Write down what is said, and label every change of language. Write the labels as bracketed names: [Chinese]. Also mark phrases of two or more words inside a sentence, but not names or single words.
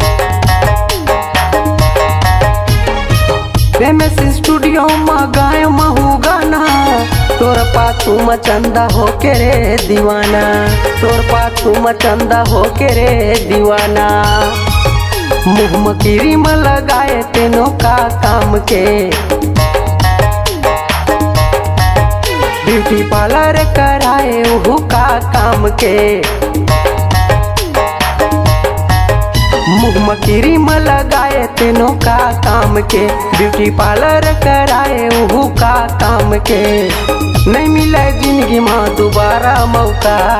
[Chhattisgarhi] फेमस स्टूडियो में गाय महू गाना तोर पाछू में चंदा हो के रे दीवाना तोर पाछू में चंदा हो के रे दीवाना मुँह में क्रीम लगाए तेनो का काम के [English] beauty parlour [Chhattisgarhi] कराए उहू का काम के मुँह में क्रीम लगाए तेनो का काम के [English] beauty parlour [Chhattisgarhi] कराए उहू का काम के नहीं मिले जिंदगी में दोबारा मौका